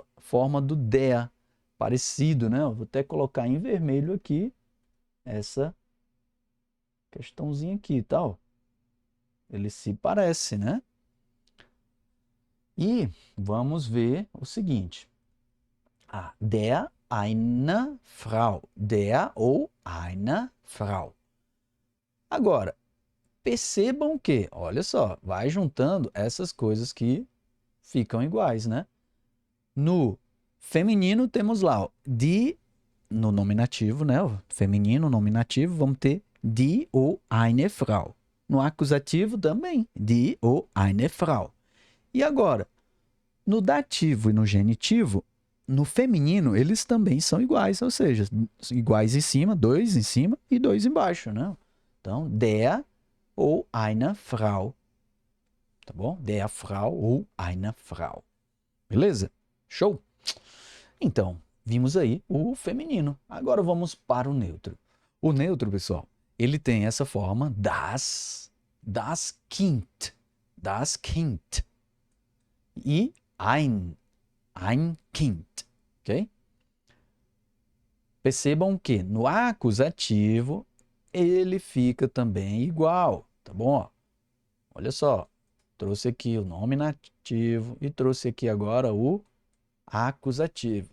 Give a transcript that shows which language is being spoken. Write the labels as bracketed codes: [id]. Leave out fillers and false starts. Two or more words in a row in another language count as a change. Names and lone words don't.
[pt] Forma do der, parecido, né? Eu vou até colocar em vermelho aqui essa questãozinha aqui, tal. Ele se parece, né? E vamos ver o seguinte. [de] Der, eine Frau. Der ou eine Frau. [pt] Agora, percebam que, olha só, vai juntando essas coisas que ficam iguais, né? No feminino temos lá die, no nominativo, né? O feminino, nominativo, vamos ter die ou [de] eine Frau. [pt] No acusativo também, [de] die ou eine Frau. [pt] E agora, no dativo e no genitivo, no feminino, eles também são iguais, ou seja, iguais em cima, dois em cima e dois embaixo, né? Então, [de] der ou eine Frau. [pt] Tá bom? [de] Der Frau ou eine Frau. [pt] Beleza? Show? Então, vimos aí o feminino. Agora vamos para o neutro. O neutro, pessoal, ele tem essa forma [de] das Kind, [pt] e [de] ein Kind, [pt] ok? Percebam que no acusativo ele fica também igual, tá bom? Olha só, trouxe aqui o nominativo e trouxe aqui agora o acusativo.